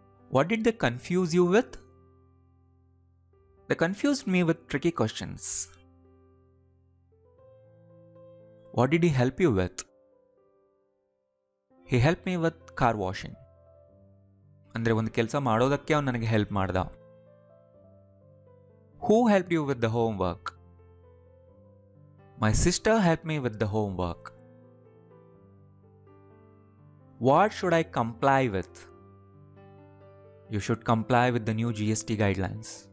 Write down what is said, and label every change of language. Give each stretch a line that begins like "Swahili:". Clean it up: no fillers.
English: What did they confuse you with? They confused me with tricky questions. What did he help you with? He helped me with car washing.
Kannada: ಅಂದರೆ ಒಂದು ಕೆಲಸ ಮಾಡೋದಕ್ಕೆ ಅವನು ನನಗೆ help ಮಾಡ್ದ.
English: Who helped you with the homework? My sister helped me with the homework. What should I comply with? You should comply with the new GST guidelines.